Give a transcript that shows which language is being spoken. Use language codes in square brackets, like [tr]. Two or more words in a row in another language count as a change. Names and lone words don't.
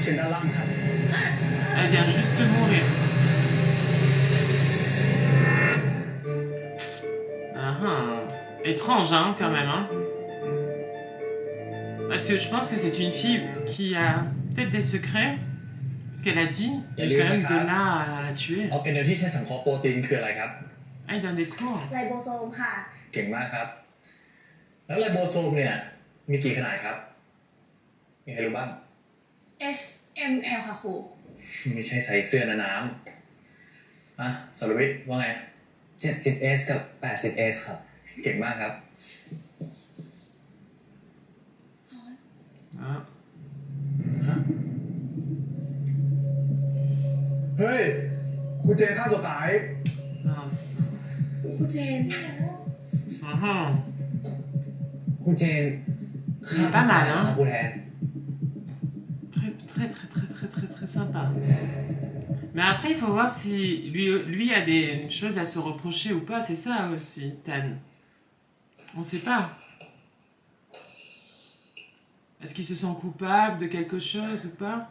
[fr] Elle vient juste de mourir. Étrange, hein, quand même. Hein. Parce que je pense que c'est une fille qui a peut-être des secrets. Parce qu'elle a dit, et quand même de là à la tuer. Ah, il donne des cours. [th] Ribosome ค่ะเก่งมากครับแล้วไลโบโซมเนี่ยมีกี่ ขนาดครับมีใครรู้บ้าง SML ค่ะครูไม่ใช่ใส่เสื้อน้ำสรวิทย์ว่าไง 70S กับ 80S ครับเก่งมากครับเฮ้ยคุณเจนฆ่าตัวตายคุณเจนคุณเจน [fr] pas mal, hein. Très sympa. Mais après, il faut voir si lui a des choses à se reprocher ou pas. C'est ça aussi, Tan. On sait pas. Est-ce qu'il se sent coupable de quelque chose ou pas?